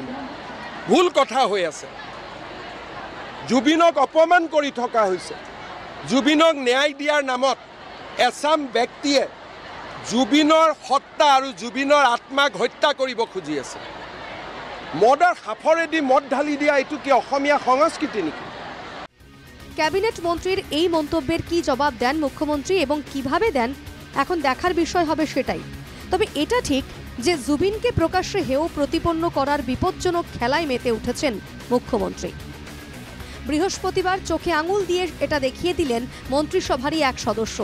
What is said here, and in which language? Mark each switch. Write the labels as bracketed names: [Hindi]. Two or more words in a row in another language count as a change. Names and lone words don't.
[Assamese] ভুল কথা হৈ আছে। জুবিনক অপমান কৰি থকা হৈছে। জুবিনক ন্যায় দিয়াৰ নামত এচাম ব্যক্তিয়ে জুবিনৰ সত্তা আৰু জুবিনৰ আত্মাক হত্যা কৰিব খুজি আছে। মদৰ সাফৰেদি মদ ঢালি দিয়া এইটো কি অসমীয়া সংস্কৃতি নেকি? [Bangla] ক্যাবিনেট মন্ত্রীর এই মন্তব্যের কি জবাব দেন মুখ্যমন্ত্রী এবং কিভাবে দেন এখন দেখার বিষয় হবে সেটাই। তবে এটা ঠিক যে জুবিনকে প্রকাশ্যে হেয় প্রতিপন্ন করার বিপজ্জনক খেলায় মেতে উঠেছেন মুখ্যমন্ত্রী। বৃহস্পতিবার চোখে আঙুল দিয়ে এটা দেখিয়ে দিলেন মন্ত্রিসভারই এক সদস্য।